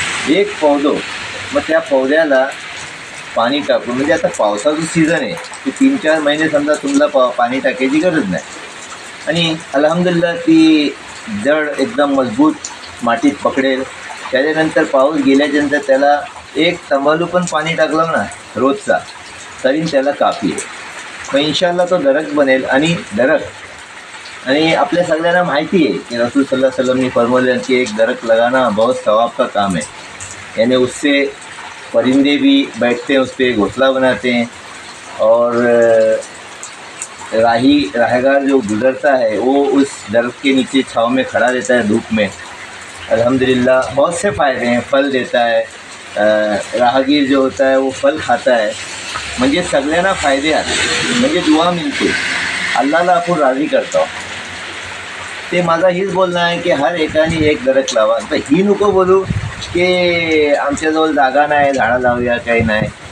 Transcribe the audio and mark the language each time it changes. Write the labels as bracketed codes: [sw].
[mr] एक पौधो, मग त्या पौद्याला पाणी टाकून, म्हणजे आता पावसाचं सीझन आहे की 3-4 महिने समजा तुम्हाला पाणी टाकायची गरज नाही आणि अल्हम्दुलिल्लाह ती जड एकदम मजबूत मातीत पकडेल. त्याच्यानंतर पाऊस गेल्याच्यानंतर त्याला एक तंबालू पण पाणी टाकलं ना रोजचा तरी त्याला काफी आहे. मग इंशाअल्लाह तो दरख्त बनेल. आणि दरख्त आणि आपल्या सगळ्यांना माहिती आहे की [hi] रसूल सल्लल्लाहु अलैहि वसल्लम ने फरमाया कि एक दरख्त लगाना बहुत सवाब का काम है, यानी उससे परिंदे भी बैठते हैं, उस पर घोंसला बनाते हैं और राहगार जो गुज़रता है वो उस दरख्त के नीचे छाँव में खड़ा रहता है धूप में. अल्हम्दुलिल्लाह बहुत से फ़ायदे हैं. फल देता है, राहगीर जो होता है वो फल खाता है, [mr] म्हणजे सगळ्यांना फायदे आहेत, म्हणजे दुआ मिळते. अल्लाहला आपण राजी करतो. ते माझा हीच बोलणं आहे की हर एकाने एक दरख्त लावा. तर ही नको बोलू की आमच्याजवळ जागा नाही, झाडं लावूया, काही नाही.